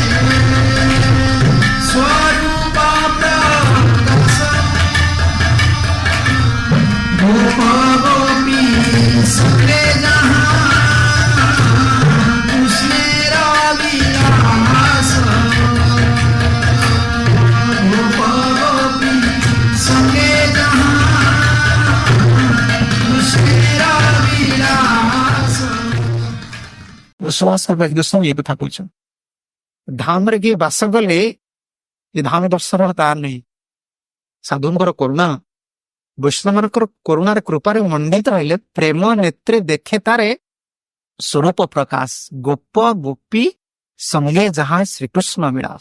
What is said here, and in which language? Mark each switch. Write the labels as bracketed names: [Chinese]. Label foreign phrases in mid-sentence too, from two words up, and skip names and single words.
[Bangla] স্বরূপ প্রকাশ, গোপ গোপী সঙ্গে যাহা কৃষ্ণের বিলাস, গোপ গোপী সঙ্গে যাহা কৃষ্ণের বিলাস। [Odia] ବିଶ୍ୱାସ ଗୋସ୍ୱାମୀ ଏ କଥା କହୁଛନ୍ତି। ଧାମରେ କିଏ ବାସ କଲେ ଏ ଧାମ ଦର୍ଶନ ତାର ନାହିଁ। ସାଧୁଙ୍କର କରୁଣା, ବୈଷ୍ଣବଙ୍କର କରୁଣାରେ କୃପାରେ ମଣ୍ଡିତ ରହିଲେ, ପ୍ରେମ ନେତ୍ରେ ଦେଖେ ତାରେ ସ୍ୱରୂପ ପ୍ରକାଶ, ଗୋପ ଗୋପୀ ସଙ୍ଗେ ଯାହା ଶ୍ରୀକୃଷ୍ଣ ବିଳାସ।